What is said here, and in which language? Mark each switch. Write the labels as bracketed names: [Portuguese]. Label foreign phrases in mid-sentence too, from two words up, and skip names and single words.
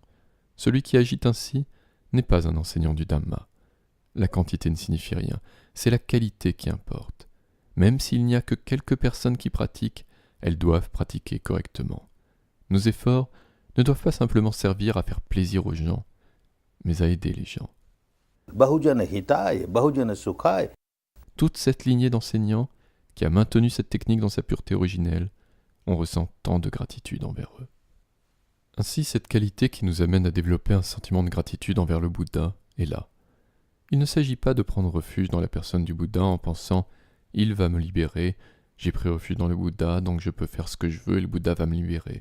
[French] Celui qui agit ainsi n'est pas un enseignant du Dhamma. La quantité ne signifie rien, c'est la qualité qui importe. Même s'il n'y a que quelques personnes qui pratiquent, elles doivent pratiquer correctement. Nos efforts ne doivent pas simplement servir à faire plaisir aux gens, mais à aider les gens. [Pali] Bahujana hitaya, bahujana sukhaya. [French] Toute cette lignée d'enseignants qui a maintenu cette technique dans sa pureté originelle, on ressent tant de gratitude envers eux. Ainsi, cette qualité qui nous amène à développer un sentiment de gratitude envers le Bouddha est là. Il ne s'agit pas de prendre refuge dans la personne du Bouddha en pensant « il va me libérer, j'ai pris refuge dans le Bouddha, donc je peux faire ce que je veux et le Bouddha va me libérer ».